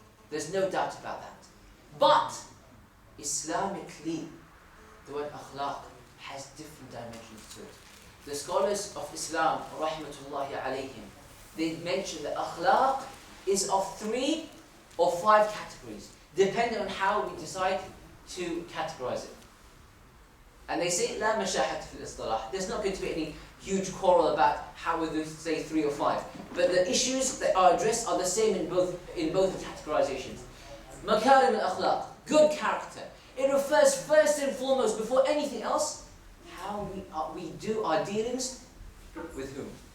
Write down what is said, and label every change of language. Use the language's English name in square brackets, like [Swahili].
[English] There's no doubt about that. But Islamically, the word akhlaq has different dimensions to it. The scholars of Islam, rahmatullahi alayhim, they mention that akhlaq is of 3 or 5 categories, depending on how we decide to categorize it. And they say, [Arabic] لا مشاحة في الاصطلاح. [English] There's not going to be any huge quarrel about how we say 3 or 5. But the issues that are addressed are the same in both categorizations. Makarim al-akhlaq, good character. It refers first and foremost, before anything else, how we do our dealings with whom?